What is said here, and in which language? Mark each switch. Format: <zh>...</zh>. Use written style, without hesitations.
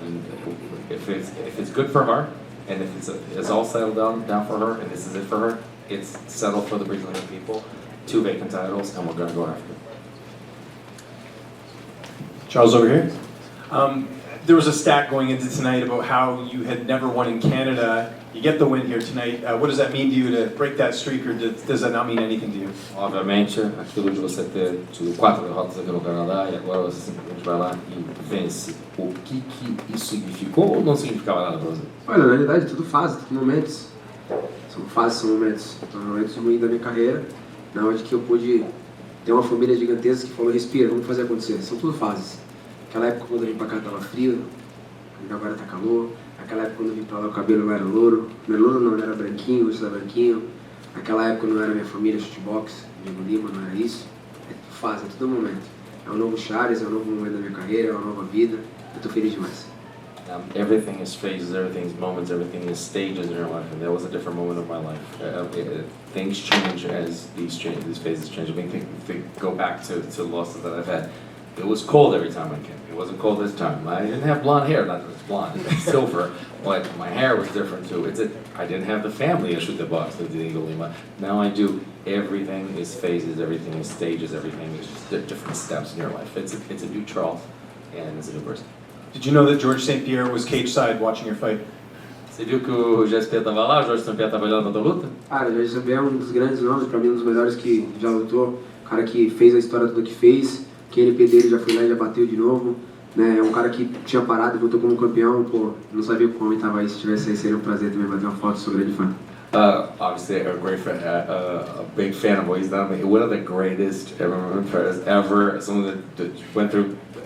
<en>And if it's good for her, and if it's all settled down for her, and this is it for her, it's settled for the Brazilian people. 2 vacant titles, and we're going to go after it. Charles, over here. There was a stat going into tonight about how you had never won in Canada. You get the win here tonight. What does that mean to you to break that streak, or does that not mean anything to you?</en> <pt>Obviamente, aquilo de você ter tido 4 derrotas aqui no Canadá e agora você simplesmente vai lá e vence. O que isso significou ou não significava nada para você? Olha, na realidade, tudo fase, tudo momentos. São fases, são momentos. São momentos ruins da minha carreira, na onde que eu pude ter uma família gigantesca que falou, respira, vamos fazer acontecer. São tudo fases. Aquela época quando eu vim pra cá tava frio, agora tá calor. Aquela época quando eu vim pra lá o cabelo não era louro. Não era louro não, era branquinho, hoje tá branquinho. Aquela época não era minha família, shootbox, Diego Lima, não era isso. É tudo fase, é tudo momento. É um novo Charles, é um novo momento da minha carreira, é uma nova vida. Eu tô feliz demais.</pt> <en>Everything is phases, everything is moments, everything is stages in your life, and that was a different moment of my life. Things change as these phases change. I mean, think go back to losses that I've had. It was cold every time I came. It wasn't cold this time. I didn't have blonde hair, not that it's blonde, it's silver, but my hair was different too. I didn't have the family issue the box that Diego Lima. Now I do. Everything is phases, everything is stages, everything is just different steps in your life. It's a new Charles, and it's a new person. Did you know that George St. Pierre was cage side watching your fight?</en> <pt>Você viu que o GSP estava lá, o Jorge St. Pierre estava olhando a tua luta? Cara, o Jorge St. Pierre é um dos grandes nomes, pra mim um dos melhores que já lutou. O cara que fez a história tudo que fez. Que NP dele já foi lá e já bateu de novo. Né? É um cara que tinha parado e voltou como campeão. Pô, não sabia como ele estava aí. Se tivesse aí, seria um prazer também bater uma foto, sou grande fã.</pt> <en>Obviously, a great fan, a big fan of what he's done. One of the greatest fighters ever. Someone that went through.</en>